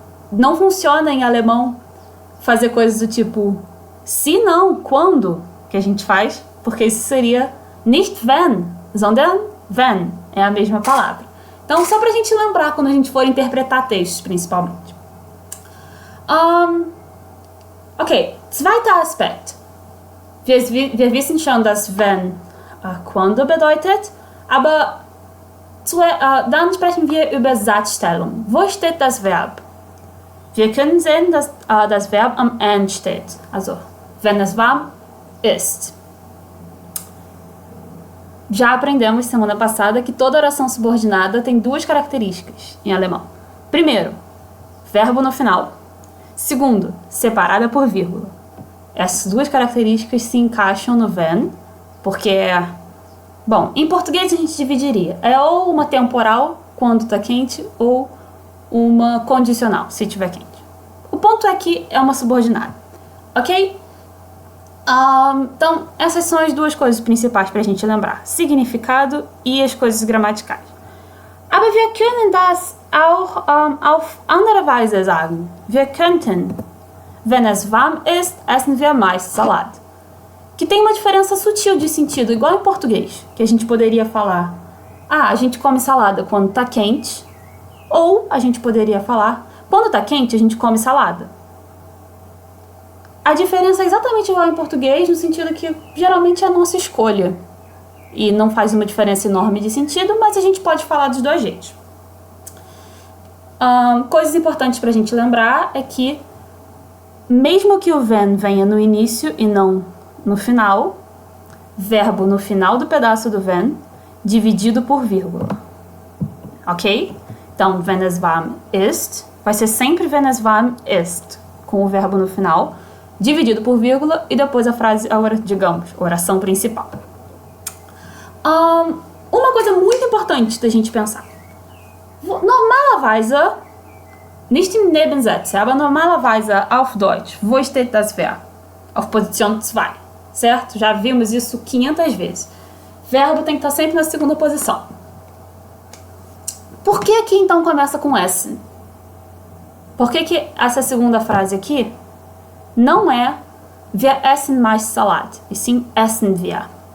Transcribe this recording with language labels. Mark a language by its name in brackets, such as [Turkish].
[Portuguese] Não funciona em alemão fazer coisas do tipo se não, quando que a gente faz, porque isso seria [German] nicht wenn, sondern wenn, [Portuguese] é a mesma palavra. Então, só pra gente lembrar quando a gente for interpretar textos, principalmente. [German] Okay, zweiter Aspekt. Wir wissen schon, dass wenn quando bedeutet, aber dann sprechen wir über Satzstellung. Wo steht das Verb? Wir können sehen, dass das Verb am Ende steht, also wenn es warm ist. [Portuguese] Já aprendemos semana passada que toda oração subordinada tem duas características em alemão. Primeiro, verbo no final. Segundo, separada por vírgula. Essas duas características se encaixam no wenn, porque bom, em português a gente dividiria. É ou uma temporal, quando tá quente, ou uma condicional, se tiver quente. O ponto é que é uma subordinada, ok? Então, essas são as duas coisas principais para a gente lembrar. Significado e as coisas gramaticais. [German] Aber wir können das auch auf andere Weise sagen. Wir könnten, wenn es warm ist, essen wir meist Salat. [Portuguese] Que tem uma diferença sutil de sentido, igual em português. Que a gente poderia falar, a gente come salada quando tá quente. Ou a gente poderia falar, quando tá quente, a gente come salada. A diferença é exatamente igual em português, no sentido que geralmente é a nossa escolha. E não faz uma diferença enorme de sentido, mas a gente pode falar dos dois jeitos. Coisas importantes pra gente lembrar é que, mesmo que o wenn venha no início e não no final, verbo no final do pedaço do wenn, dividido por vírgula. Ok? Então, [German] wenn es warm ist, [Portuguese] vai ser sempre wenn es warm ist, com o verbo no final, dividido por vírgula, e depois a frase, digamos, oração principal. Uma coisa muito importante da gente pensar. [German] Normalerweise, nicht im Nebensätze, aber normalerweise auf Deutsch, wo steht das Verb? Auf Position 2, [Portuguese] certo? Já vimos isso 500 vezes. Verbo tem que estar sempre na segunda posição. Por que aqui então começa com S? Por que essa segunda frase aqui não é [German] wir essen mais Salat, [Portuguese] e sim [German] essen wir?